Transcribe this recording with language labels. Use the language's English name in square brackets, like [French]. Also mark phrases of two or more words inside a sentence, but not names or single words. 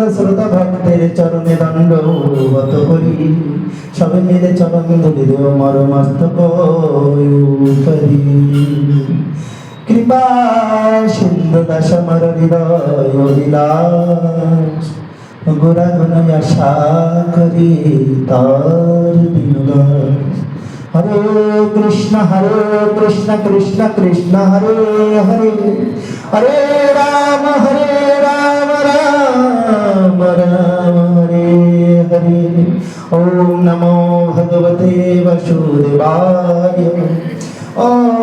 [Bangla] শ্রোতা ভক্তের চরণে দণ্ডবত করি সবে মিলে চরণ ধরি দেব মর মস্তক করি কৃপা সিন্ধু দাস মর হৃদয় বিলাস গুণাগুণ আশা করি তার দিনদাস হরে কৃষ্ণ কৃষ্ণ কৃষ্ণ হরে হরে হরে রাম রাম [Sanskrit] হরে হরে ওম নমো ভগবতে বাসুদেবায় ওম